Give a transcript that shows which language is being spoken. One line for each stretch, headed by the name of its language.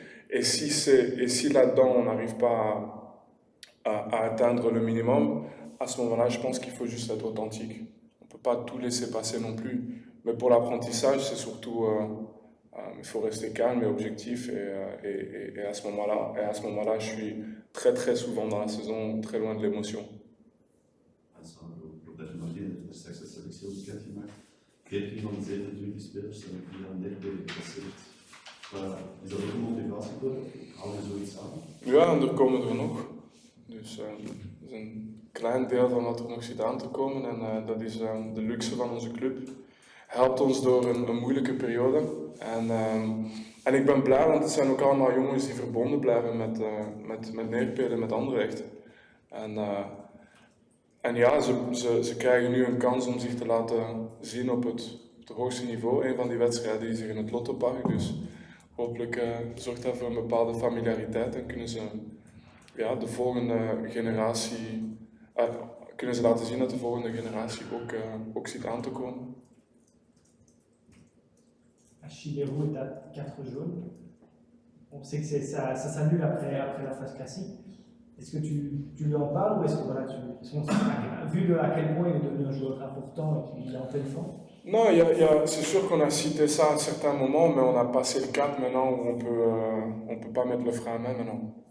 French: Et si là-dedans on n'arrive pas à atteindre le minimum, à ce moment-là, je pense qu'il faut juste être authentique. On ne peut pas tout laisser passer non plus. Mais pour l'apprentissage, c'est surtout... il faut rester calme et objectif, et à ce moment-là, je suis très très souvent dans la saison très loin de l'émotion.
Dutch: Dat je nog geen straks de selectie ook bekend gemaakt. 14 van de 27 spelers zijn hier aan Neerpede gepasseerd. Is dat ook een motivatie voor? Hou je zoiets aan? Ja, en er komen er nog. Dus dat is een klein deel van wat er nog zit aan te komen, en dat is de luxe van onze club. Helpt ons door een moeilijke periode. En ik ben blij, want het zijn ook allemaal jongens die verbonden blijven met Neerpede, met Anderlecht. En ja, ze krijgen nu een kans om zich te laten zien op het het hoogste niveau. Een van die wedstrijden is hier in het Lottopark, dus hopelijk zorgt dat voor een bepaalde familiariteit en kunnen ze de volgende generatie, kunnen ze laten zien dat de volgende generatie ook ziet aan te komen.
French: À Chilero est à 4 jaunes. On sait que ça s'annule après la phase classique. Est-ce que tu lui en parles ou est-ce que voilà, vu à quel point il est devenu un joueur important et qu'il est en pleine forme? Non, c'est sûr qu'on a cité ça à un certain moment, mais on a passé le cap maintenant où on peut pas mettre le frein à main maintenant.